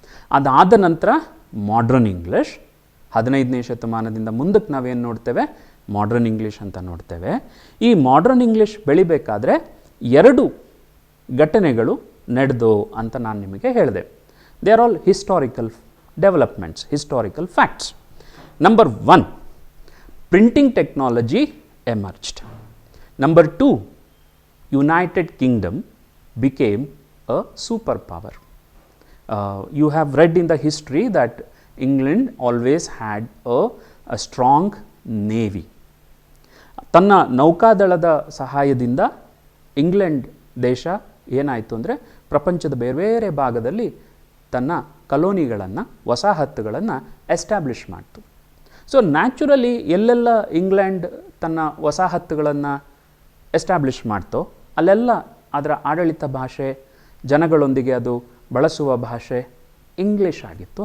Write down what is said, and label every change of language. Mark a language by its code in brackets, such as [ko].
[kn] ಅದಾದ ನಂತರ modern English, 15ನೇ ಶತಮಾನದಿಂದ ಮುಂದಕ್ಕೆ ನಾವೇನು ನೋಡ್ತೇವೆ, ಮಾಡ್ರನ್ ಇಂಗ್ಲೀಷ್ ಅಂತ ನೋಡ್ತೇವೆ. ಈ ಮಾಡ್ರನ್ ಇಂಗ್ಲೀಷ್ ಬೆಳಿಬೇಕಾದ್ರೆ 2 ಘಟನೆಗಳು ನಡೆದು ಅಂತ ನಾನು ನಿಮಗೆ ಹೇಳಿದೆ. [en] They are all historical developments, historical facts. Number 1, printing technology emerged. Number 2, United Kingdom became a superpower. You have read in the history that England always had a strong navy. [kn] ತನ್ನ ನೌಕಾದಳದ ಸಹಾಯದಿಂದ England ದೇಶ ಏನಾಯಿತು ಅಂದರೆ ಪ್ರಪಂಚದ ಬೇರೆ ಬೇರೆ ಭಾಗದಲ್ಲಿ ತನ್ನ ಕಲೋನಿಗಳನ್ನು, ವಸಾಹತುಗಳನ್ನು ಎಸ್ಟಾಬ್ಲಿಷ್ ಮಾಡ್ತು. ಸೊ ನ್ಯಾಚುರಲಿ ಎಲ್ಲೆಲ್ಲ ಇಂಗ್ಲೆಂಡ್ ತನ್ನ ವಸಾಹತುಗಳನ್ನು ಎಸ್ಟಾಬ್ಲಿಷ್ ಮಾಡ್ತೋ ಅಲ್ಲೆಲ್ಲ ಅದರ ಆಡಳಿತ ಭಾಷೆ, ಜನಗಳೊಂದಿಗೆ ಅದು ಬಳಸುವ ಭಾಷೆ ಇಂಗ್ಲೀಷ್ ಆಗಿತ್ತು.